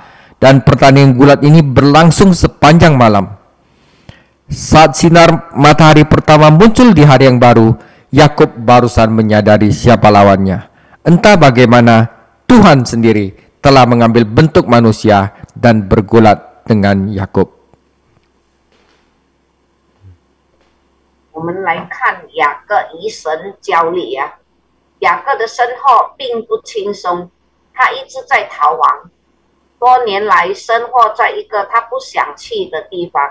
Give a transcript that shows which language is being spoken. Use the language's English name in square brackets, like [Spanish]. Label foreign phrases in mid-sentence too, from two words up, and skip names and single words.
[Indonesian] Dan pertandingan gulat ini berlangsung sepanjang malam. Saat sinar matahari pertama muncul di hari yang baru, Yakub barusan menyadari siapa lawannya. Entah bagaimana, Tuhan sendiri telah mengambil bentuk manusia dan bergulat dengan Yakub. [Chinese] 我们来看雅各与神交力啊，雅各的身后并不轻松，他一直在逃亡，多年来生活在一个他不想去的地方。